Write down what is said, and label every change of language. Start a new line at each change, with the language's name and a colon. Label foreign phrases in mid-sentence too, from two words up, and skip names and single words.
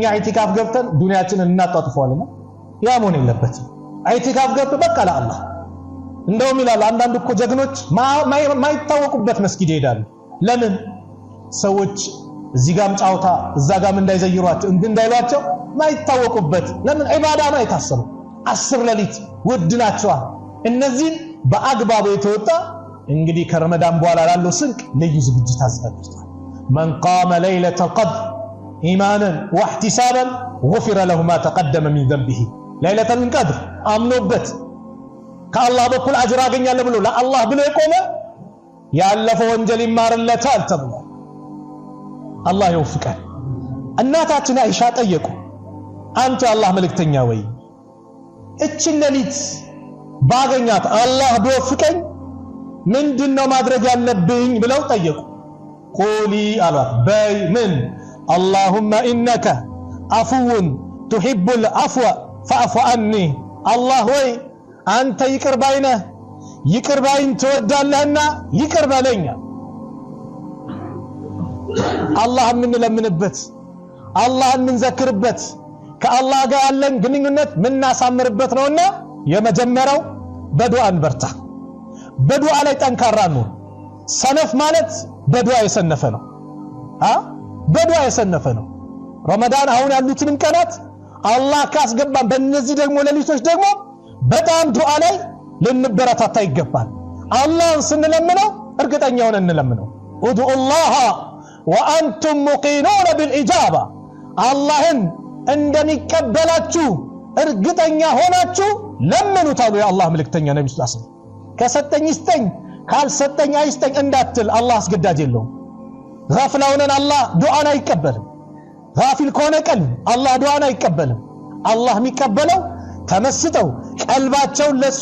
Amharic: ኢቲካፍ ገብተን ዱንያችንን እናጣጥፈዋልና ያ መሆን የለበትም ኢቲካፍ ገብተን በቃ ለአላህ እንደውም ይላል አንዳንድ እኮ ጀግኖች ማይታወቁበት መስጊድ ይሄዳሉ ለምን ሰዎች እዚህ ጋርም ጫውታ እዛ ጋርም እንዳይዘይሯቸው እንዳይሏቸው ማይታወቁበት ለምን ዒባዳ ነው የታሰሩ 10 ሌሊት ወድናቸዋ እነዚህ በአግባቡ የተወጣ እንግዲህ ከረመዳን በኋላ ላለው ስንቅ ልዩ ዝግጅት አዘጋጅቷል
Arabic: من قام ليلة القدر إيمانا واحتسابا غفر له ما تقدم من ذنبه ليلة القدر
Amharic: አምኖበት ከአላህ በኩል አጅር ያገኛል ብሎ ለአላህ ብሎ የቆመ ያለፈው ወንጀል ይማርለታል ተብሎ አላህ ይወፍቃል እናታችን አይሻ ጠየቁ አንተ አላህ መልእክተኛ ወይ እቺ ሌሊት ባገኛት አላህ ቢወፍቀኝ ምንድነው ማድረግ ያለብኝ ብለው ጠየቁ ቆሊ አላህ በይ ምን
Arabic: اللهم انك عفو تحب العفو فاعف عني الله
Amharic: ወይ አንተ ይቅር ባይነ ይቅር ባይን ተወዳለህና ይቅር በለኛ አላህ ምን ለምንበት አላህ ምን ዘክርበት ከአላህ ጋር ያለን ግንኙነት ምን እናሳምርበት ነውና የመጀመሪያው በዱዓ እንበርታ በዱዓ ላይ ጠንካራ ነው ሰነፍ ማለት በዱዓ የሰነፈ ነው በዱዓ የሰነፈ ነው ረመዳን አሁን ያሉትንም ቀናት አላህ ካስገባን በእነዚህ ደግሞ ሌሊቶች ደግሞ በጣም ዱዓ ላይ ልንበረታታ ይገባል አላህን ስንለምነው እርግጠኛ ሆነን እንለምነው
Arabic: ادعوا الله وانتم موقنون بالاجابه
Amharic: አላህን እንደሚቀበላችሁ እርግጠኛ ሆናችሁ ለምኑት አሉ የአላህ መልእክተኛ ነብዩ
Arabic: صلى الله عليه وسلم
Amharic: ከሰጠኝ ይስጠኝ ካልሰጠኝ አይስጠኝ እንዳትል አላህ አስገዳጅ የለውም غافلውን አላህ ዱዓን አይቀበልም غافل ከሆነ ቀልብ አላህ ዱዓን አይቀበልም አላህ የሚቀበለው ተመስጠው ቀልባቸውን ለሱ